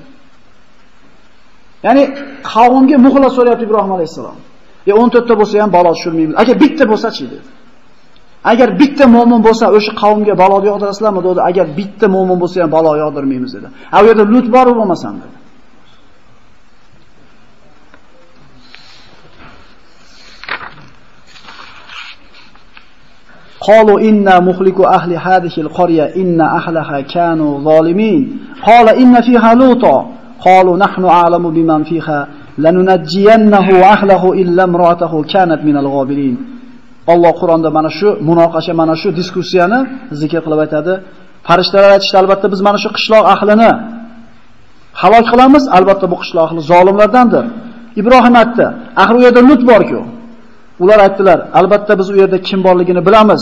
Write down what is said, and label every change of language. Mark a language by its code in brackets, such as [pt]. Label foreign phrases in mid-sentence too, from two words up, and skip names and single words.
[uz] Ya'ni qavmga muxlis so'rayapti Ibrohim alayhisalom. 14 ta bo'lsa ham balo tushirmaymiz. Agar bitta bo'lsa-chi dedi. Agar bitta mo'min bo'lsa, o'sha qavmga balo yog'dirasizlarmi dedi. Agar bitta mo'min bo'lsa ham balo yog'dirmaymiz dedi. U yerda Lut bor bo'lmasam dedi. [ar] قالوا إنا مخلقو أهل هذه القرية إن أهلها كانوا ظالمين قال إن فيها لوطا قالوا نحن أعلم بمن فيها لننجينه وأهله إلا امرأته كانت من الغابرين. [uz] Allah Qur'onda mana shu munoqasha, mana shu diskussiyani zikr qilib aytadi. Farishtalar aytishdi, albatta biz mana shu qishloq ahlini halok qilamiz, albatta bu qishloq ahli zolimlardandir. Ibrohim aytdi, axir u yerda Lut bor-ku. Ular aytdilar, albatta biz u yerda kim borligini bilamiz.